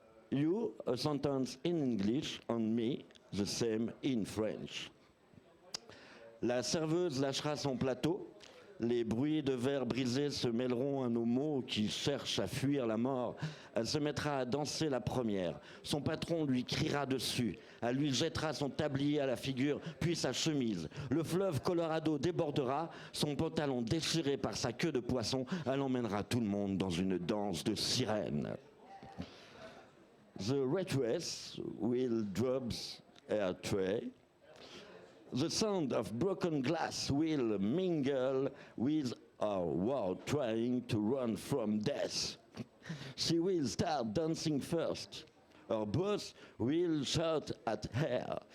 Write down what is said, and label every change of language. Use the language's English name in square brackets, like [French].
[English] You, a sentence in English, and me, the same in French. [French] La serveuse lâchera son plateau, les bruits de verre brisés se mêleront à nos mots qui cherchent à fuir la mort. Elle se mettra à danser la première, son patron lui criera dessus, elle lui jettera son tablier à la figure, puis sa chemise. Le fleuve Colorado débordera, son pantalon déchiré par sa queue de poisson, elle emmènera tout le monde dans une danse de sirène. [English] The waitress will drop her tray. The sound of broken glass will mingle with our world trying to run from death. She will start dancing first. Her boss will shout at her.